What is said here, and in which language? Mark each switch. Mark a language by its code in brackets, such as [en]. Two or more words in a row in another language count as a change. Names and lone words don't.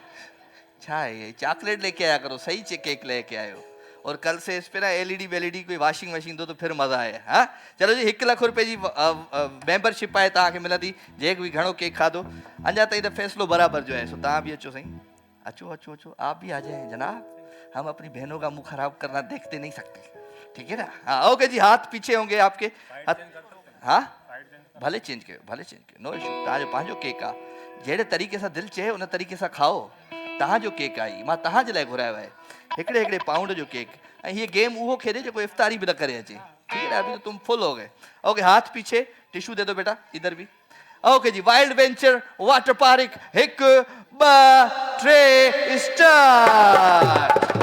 [ur] کیا ہے یہ، چاکلیٹ لے کے آیا کرو، صحیح سے کیک لے کے آیو، اور کل سے اس پے نہ ایل ای ڈی ویل ای ڈی کوئی [en] washing machine [ur] دو تو پھر مزہ آئے. [sd] हाँ चलो जी, 1 लख रुपए जी मेंबरशिप आहे तव्हांखे मिलंदी, जेके भी घणो केक खाधो। अञा ताईं त फैसलो बराबर जो है, सो तव्हां भी अचो सही, अचो अचो अचो, [ur] آپ بھی آ جائے جناب. ہم اپنی بہنوں کا منہ خراب کرنا دیکھتے نہیں سکتے، ٹھیک ہے نا. ہاں اوکے جی، ہاتھ پیچھے ہوں گے آپ کے ہاتھ. [sd] हाँ भले चेंज कयो [en] no issue. [sd] तव्हांजो पंहिंजो केक आहे, जहिड़े तरीक़े सां दिलि चए उन तरीक़े सां खाओ। तव्हांजो केक आहे, मां तव्हांजे लाइ घुरायो आहे हिकिड़े पाउंड जो केक। ऐं हीअ गेम उहो खेॾे जेको इफ्तारी बि न करे अचे, [ur] ٹھیک ہے نا. ابھی تو تم فل ہو گئے. اوکے ہاتھ پیچھے، ٹشو دے دو بیٹا، ادھر بھی۔ اوکے جی، وائلڈ وینچر واٹر پارک 1 2 3 سٹارٹ.